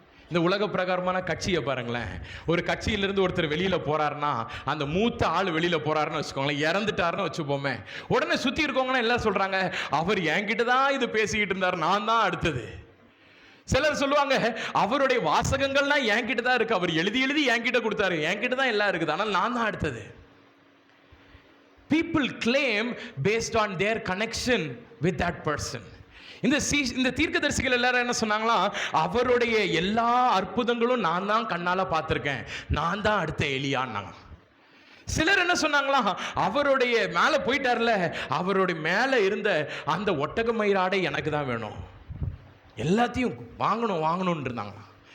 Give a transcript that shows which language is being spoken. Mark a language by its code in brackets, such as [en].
[ta] இந்த உலக பிரகாரமான கட்சியை பாருங்களேன். ஒரு கட்சியிலிருந்து ஒருத்தர் வெளியில போறாருன்னா, அந்த மூத்த ஆள் வெளியில போறாருன்னு வச்சுக்கோங்களேன், இறந்துட்டாருன்னு வச்சுப்போமே, உடனே சுத்தி இருக்கவங்கன்னா எல்லாம் சொல்றாங்க, அவர் என்கிட்ட தான் இது பேசிக்கிட்டு இருந்தார், நான் தான் அடுத்தது. சிலர் சொல்லுவாங்க, அவருடைய வாசகங்கள்லாம் என்கிட்ட தான் இருக்கு, அவர் எழுதி எழுதி என்கிட்ட கொடுத்தாரு, என்கிட்ட தான் எல்லாம் இருக்குது, ஆனால் நான் தான் அடுத்தது. [en] People claim based on their connection with that person. [ta] இந்த தீர்க்கதரிசிகள் எல்லாரும் என்ன சொன்னாங்களா? அவருடைய எல்லா அற்புதங்களும் நான் தான் கண்ணால பார்த்திருக்கேன், நான் தான் அடுத்த எலியான்னாங்க. சிலர் என்ன சொன்னாங்களா? அவருடைய மேல போயிட்டார்ல, அவருடைய மேல இருந்த அந்த ஒட்டக மயிராடை எனக்கு தான் வேணும், எல்லாத்தையும் வாங்கணும்னு இருந்தாங்களா.